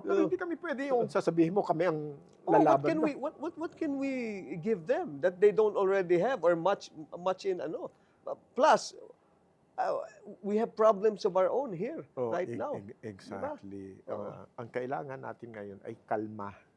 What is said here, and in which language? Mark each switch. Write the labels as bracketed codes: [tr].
[tl] Pero hindi kami pwede yung sasabihin mo kami ang lalaban. [en] What can we give them that they don't already have or much in plus we have problems of our own here right now. Exactly. [tl] Diba? Ang kailangan natin ngayon ay kalma.